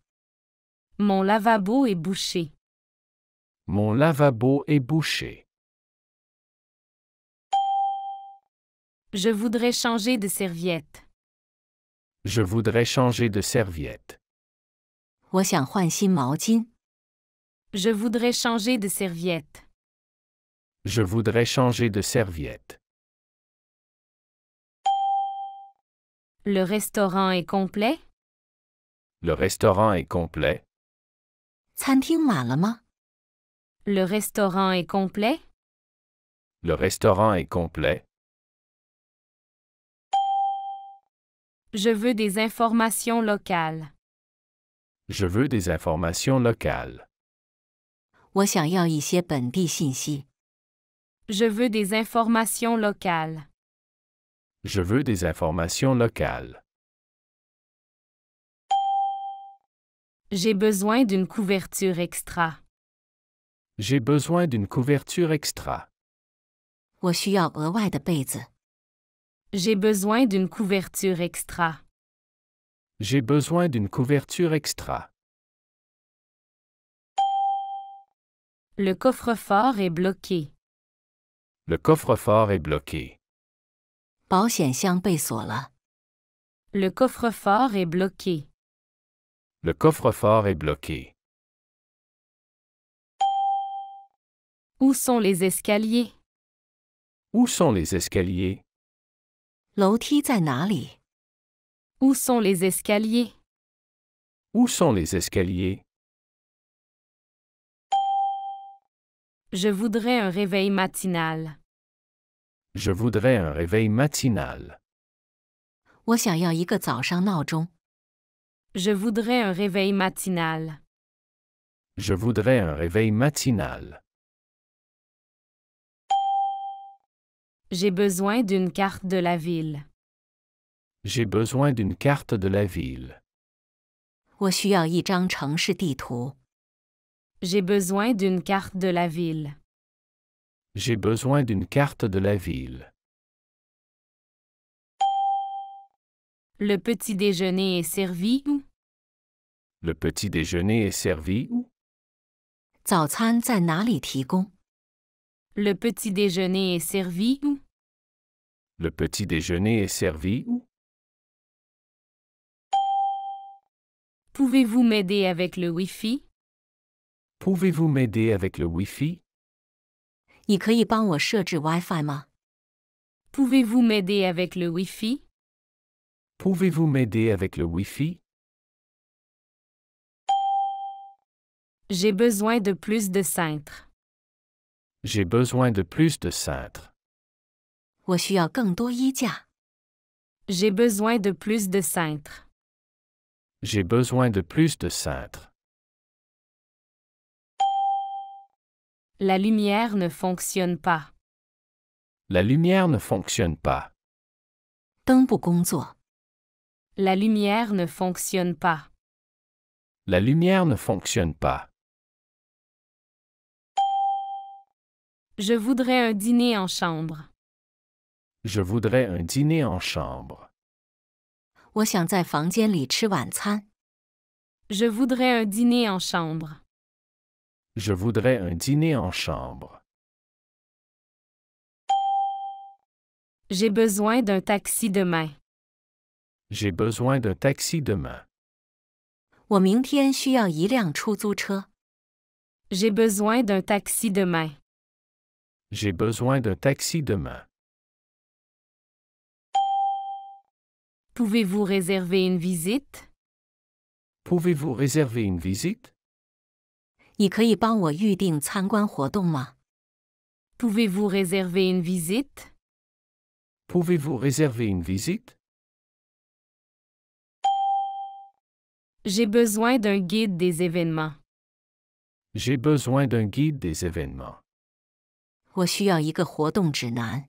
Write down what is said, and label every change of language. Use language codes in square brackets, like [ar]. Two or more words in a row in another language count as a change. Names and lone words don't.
[fr] Mon lavabo est bouché. Mon lavabo est bouché. Je voudrais changer de serviette. Je voudrais changer de serviette. [zh] 我想换新毛巾。 [fr] Je voudrais changer de serviette. Je voudrais changer de serviette. Le restaurant est complet? Le restaurant est complet. [zh] 餐厅满了吗？ [fr] Le restaurant est complet? Le restaurant est complet. Je veux des informations locales. Je veux des informations locales. [zh] 我想要一些本地信息。 [fr] Je veux des informations locales. Je veux des informations locales. J'ai besoin d'une couverture extra. J'ai besoin d'une couverture extra. [zh] 我需要额外的被子。 [fr] J'ai besoin d'une couverture extra. J'ai besoin d'une couverture extra. Le coffre-fort est bloqué. Le coffre-fort est bloqué. [zh] 保险箱被锁了。 [fr] Le coffre-fort est bloqué. Le coffre-fort est bloqué. Où sont les escaliers? Où sont les escaliers? [zh] 楼梯在哪里？ [fr] Où sont les escaliers? Où sont les escaliers? Je voudrais un réveil matinal. Je voudrais un réveil matinal. [zh] 我想要一个早上闹钟。 [fr] Je voudrais un réveil matinal. Je voudrais un réveil matinal. J'ai besoin d'une carte de la ville. J'ai besoin d'une carte de la ville. [zh] 我需要一张城市地图。 [fr] J'ai besoin d'une carte de la ville. J'ai besoin d'une carte de la ville. Le petit déjeuner est servi où? Le petit déjeuner est servi où? [zh] 早餐在哪里提供？ [fr] Le petit déjeuner est servi où? Le petit déjeuner est servi où? Pouvez-vous m'aider avec le Wi-Fi? Pouvez-vous m'aider avec le Wi-Fi? [zh] 你可以帮我设置 WiFi 吗？ [fr] Pouvez-vous m'aider avec le Wi-Fi? Pouvez-vous m'aider avec le Wi-Fi? J'ai besoin de plus de cintres. J'ai besoin de plus de cintres. [zh] 我需要更多衣架。 [fr] J'ai besoin de plus de cintres. J'ai besoin de plus de cintres. La lumière ne fonctionne pas. La lumière ne fonctionne pas. [zh] 灯不工作。 [fr] La lumière ne fonctionne pas. La lumière ne fonctionne pas. Je voudrais un dîner en chambre. Je voudrais un dîner en chambre. [zh] 我想在房间里吃晚餐。 [fr] Je voudrais un dîner en chambre. Je voudrais un dîner en chambre. J'ai besoin d'un taxi demain. J'ai besoin d'un taxi demain. [zh] 我明天需要一辆出租车。 [fr] J'ai besoin d'un taxi demain. J'ai besoin d'un taxi demain. Pouvez-vous réserver une visite? Pouvez-vous réserver une visite? [zh] 你可以帮我预定参观活动吗？ [fr] Pouvez-vous réserver une visite? Pouvez-vous réserver une visite? J'ai besoin d'un guide des événements. J'ai besoin d'un guide des événements. [zh] 我需要一个活动指南。